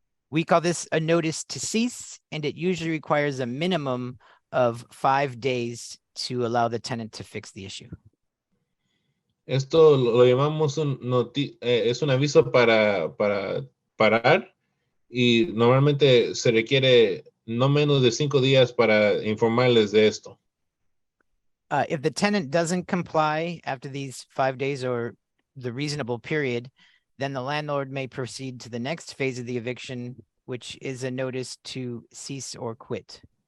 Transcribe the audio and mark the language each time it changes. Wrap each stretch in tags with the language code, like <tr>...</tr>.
<en>We call this a notice to cease, and it usually requires a minimum of 5 days to allow the tenant to fix the issue.</en> <es>Esto lo llamamos es un aviso para parar y normalmente se requiere no menos de 5 días para informarles de esto.</es> <en>If the tenant doesn't comply after these 5 days or the reasonable period, then the landlord may proceed to the next phase of the eviction, which is a notice to cease or quit.</en>